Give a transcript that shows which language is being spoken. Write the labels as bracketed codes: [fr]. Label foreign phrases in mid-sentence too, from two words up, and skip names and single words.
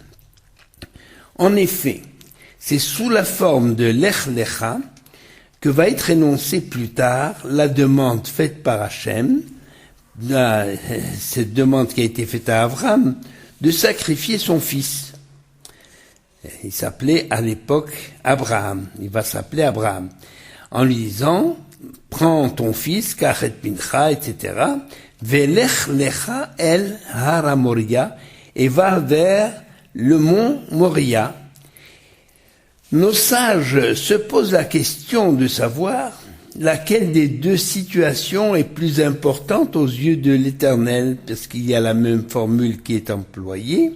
[fr] En effet, c'est sous la forme de Lech Lecha que va être énoncée plus tard la demande faite par Hachem, cette demande qui a été faite à Abraham, de sacrifier son fils. Il s'appelait à l'époque Abraham, il va s'appeler Abraham, en lui disant, prends ton fils, [he] קחת בנך, [fr] etc., [he] ולך לך אל הרה מוריה, [fr] et va vers le mont Moria. Nos sages se posent la question de savoir laquelle des deux situations est plus importante aux yeux de l'Éternel, parce qu'il y a la même formule qui est employée.